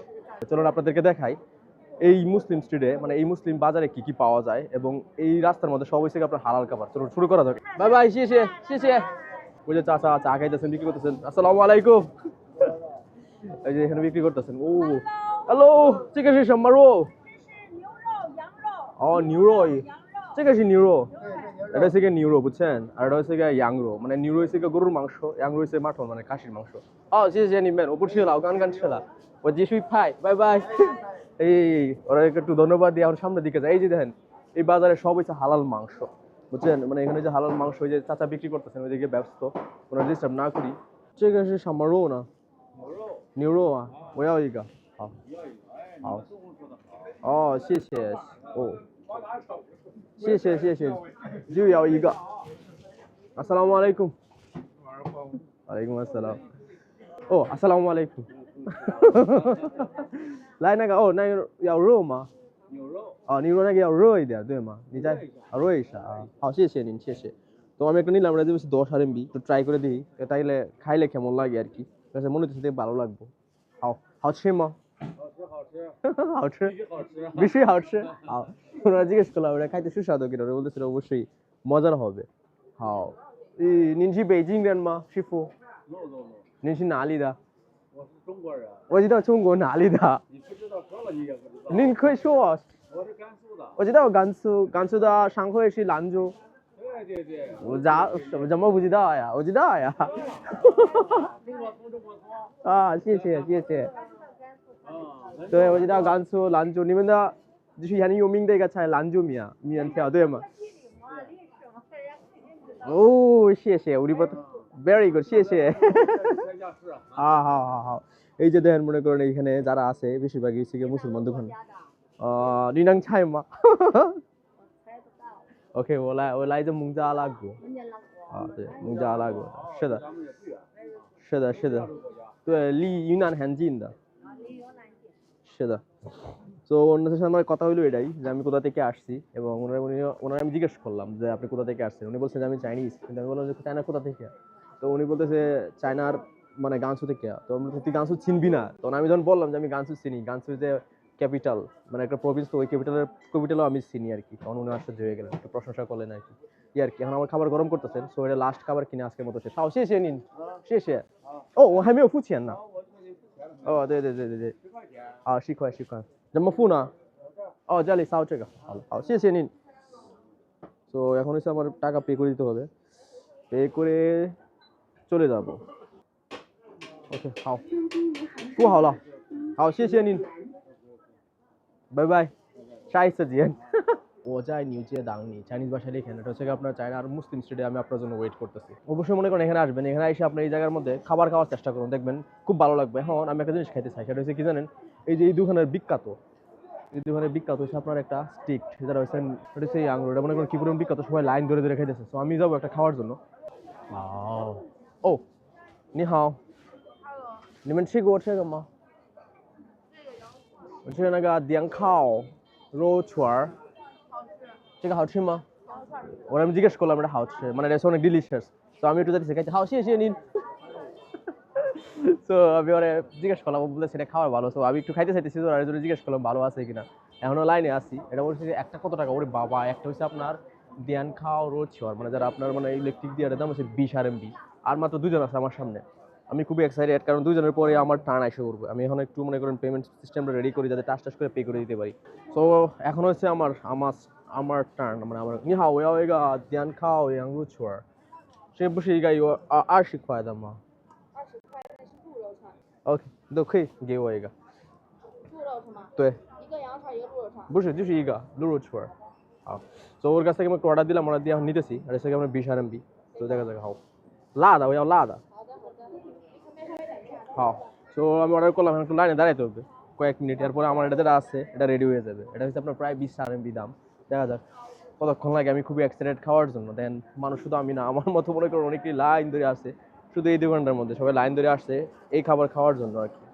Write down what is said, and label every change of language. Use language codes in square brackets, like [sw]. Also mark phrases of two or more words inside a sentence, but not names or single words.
[bn] চলুন আপনাদেরকে দেখাই এই মুসলিম স্ট্রিটে মানে এই মুসলিম বাজারে কি কি পাওয়া যায় এবং এই রাস্তার মধ্যে সব হচ্ছে আপনার হালাল খাবার। চলুন শুরু করা যাক। বাই বাই, শেষে শেষে ওই যে চাচা চা খাইতেছেন, বিক্রি করতেছেন। [ar] السلام عليكم. [bn] এই যে এখানে বিক্রি করতেছেন। ও হ্যালো, [zh] 这个是什么肉？哦，牛肉，这个是牛肉。 [bn] এটা হচ্ছে গিয়ে নিউরো, বুঝছেন? আর এটা হচ্ছে গিয়ে ইয়াংরো, মানে নিউরো হচ্ছে গিয়ে গরুর মাংস, ইয়াংরো হচ্ছে মাটন মানে খাসির মাংস। [zh] ও 谢谢你们，我不吃了，我刚刚吃了，我继续拍，拜拜。 [bn] এই ওরা একটু ধন্যবাদ দিয়ে আমার সামনের দিকে যায়। এই যে দেখেন এই বাজারে সব হচ্ছে হালাল মাংস, বুঝছেন? মানে এখানে যে হালাল মাংস ওই যে চাচা বিক্রি করতেছেন ওইদিকে ব্যস্ত, ওনার ডিস্টার্ব না করি। [zh] 这个是什么肉呢？牛肉啊，我要一个。好，好。哦，谢谢。哦，谢谢谢谢，就要一个。 [ar] السلام عليكم. وعليكم السلام. 哦， السلام عليك. [zh] 来那个哦，那个要肉吗？牛肉。哦，牛肉那个要热一点，对吗？你再热一下啊。好，谢谢您，谢谢。 [bn] তো আমি একটা নিলাম, এটা দিয়েছি 10 RMB, তো ট্রাই করে দিই তাইলে খাইলে কেমন লাগে আর কি। কাছে মনে হচ্ছে ভালো লাগবে। [zh] 好好吃吗? 好吃。好吃好吃。 [bn] বেশি [zh] 好吃. [bn] হাও ওরা জিজ্ঞেস করলাম এটা খাইতে সুস্বাদু কিনা, ওরা বলতেছিল অবশ্যই মজার হবে। [zh] হাও 您是北京人吗，师傅？ [en] No no no， [zh] 您是哪里的？我是中国人。我知道中国哪里的。你不知道说了你也不知道。您可以说我。我是甘肃的。我知道甘肃的商会是兰州。对对对。我怎么不知道呀？我知道呀。中国从中国从。啊，谢谢谢谢。啊。对，我知道甘肃兰州，你们的就是很有名的一个菜兰州面条，对吗？哦，谢谢，我的不 [en] very good， [zh] 谢谢。全家是。 [bn] হ্যাঁ হ্যাঁ হ্যাঁ হ্যাঁ। এই যে দেখেন মনে করেন এখানে যারা আছে বেশিরভাগই হচ্ছে গিয়ে মুসলমান দোকান। [zh] 你能猜吗？OK， 我来自孟加拉国。啊，对，孟加拉国。是的，是的，是的，对，离云南很近的。是的। [bn] তো ওনাদের সাথে আমার কথা হইলো এটাই যে আমি কোথা থেকে আসছি এবং ওনারা আমি জিজ্ঞেস করলাম যে আপনি কোথা থেকে আসছেন। উনি বলছেন যে আমি চাইনিজ, কিন্তু আমি বললাম যে চায়না কোথা থেকে? তো উনি বলতেছে চায়নার মানে গানসু থেকে। তো আমি তুই গানসু চিনবি না? তখন আমি যখন বললাম যে আমি গানসু চিনি, গানসু যে ক্যাপিটাল মানে একটা প্রভিন্স, তো ওই ক্যাপিটালও আমি চিনি আর কি। তখন উনি আশ্চর্য হয়ে গেলেন, একটু প্রশংসা করলেন আর কি। আর কি এখন আমার খাবার গরম করতেছেন, সো এটা লাস্ট খাবার কিনে আজকের মতো শেষ। [zh] 好，谢谢您，谢谢。哦，我还没有付钱呢。哦，对对对对对。啊，10块。怎么付呢？哦，这里扫这个。好了，好，谢谢您。 [bn] তো এখন হচ্ছে আমার টাকা পে করে দিতে হবে, পে করে চলে যাব। [zh] OK， 好，付好了。好，谢谢您，拜拜，下一次见。 [bn] ও চাই নিউজিয়া দাংনি, চাইনিজ ভাষায় লিখেন। এটা হচ্ছে আপনার চায়নার মুসলিম স্ট্রিটে আমি আপনার জন্য ওয়েট করতেছি। অবশ্যই মনে করেন এখানে আসবেন, এখানে এসে আপনার এই জায়গার মধ্যে খাবার খাওয়ার চেষ্টা করুন, দেখবেন খুব ভালো লাগবে। এখন আমি একটা জিনিস খাইতে চাই, সেটা হচ্ছে কি জানেন? এই যে এই দোকানের বিখ্যাত হচ্ছে আপনার একটা স্টিক, যেটা হচ্ছে এটা হচ্ছে আঙুর। এটা মনে করেন কি পরিমাণ বিখ্যাত, সবাই লাইন ধরে ধরে খাইতেছে। তো আমি যাবো একটা খাওয়ার জন্য। [zh] ও 你好，你们吃过这个吗？我吃那个点烤肉串儿。这个好吃吗？ [bn] ওরা আমি জিজ্ঞেস করলাম এটা হচ্ছে মানে এটা অনেক ডিলিশিয়াস। তো আমি একটু যাচ্ছি খাইতে। হাও [zh] 谢谢您। [bn] তো আমি ওরা জিজ্ঞেস করলাম, বলতে সেটা খাওয়ার ভালো। তো আমি একটু খাইতে চাইতেছি, তো আর জন্য জিজ্ঞেস করলাম ভালো আছে কিনা। এখনো লাইনে আছি। এটা বলছে যে একটা কত টাকা? ওরে বাবা, একটা হচ্ছে আপনার [zh] 电烤肉串儿, [bn] মানে যারা আপনার মানে ইলেকট্রিক দিয়ে দাম হচ্ছে 20 RMB। আর মাত্র দুজন আছে আমার সামনে। আমি খুবই এক্সাইটেড, কারণ 2 জনের পরে আমার টার্ন এসে করবে। আমি এখন একটু মনে করেন পেমেন্ট সিস্টেমটা রেডি করি, যাতে টাচ করে পে করে দিতে পারি। সো এখন হচ্ছে আমার টার্ন, মানে আমার [zh] 你好，我要一个点烤羊肉串儿，这不是应该有20块的吗 20块那是猪肉串，？OK，都可以给我一个。猪肉是吗？对，一个羊串，一个猪肉串。不是，就是一个鹿肉串儿。好，所以我刚才给我们 [bn] order দিলাম, order দিয়ে এখন নিতেছি, আর এসে আমরা 20 RMB, তো দেখা যাক। [zh] 好，辣的，我要辣的。好的好的，你可别稍微等一下。 [bn] 好，তো আমি অর্ডার করলাম, এখন একটু লাইনে দাঁড়াইতে হবে কয়েক মিনিট, এরপরে আমার এটা যেটা আছে এটা রেডি হয়ে যাবে। এটা হচ্ছে আপনার প্রায় 20 RMB দাম। দেখা যাক কতক্ষণ লাগে। আমি খুবই এক্সাইটেড খাওয়ার জন্য। দেন মানুষ শুধু আমি না, আমার মতো মনে করেন অনেকেই লাইন ধরে আসছে, শুধু এই দোকানটার মধ্যে সবাই লাইন ধরে আসছে এই খাবার খাওয়ার জন্য আর কি।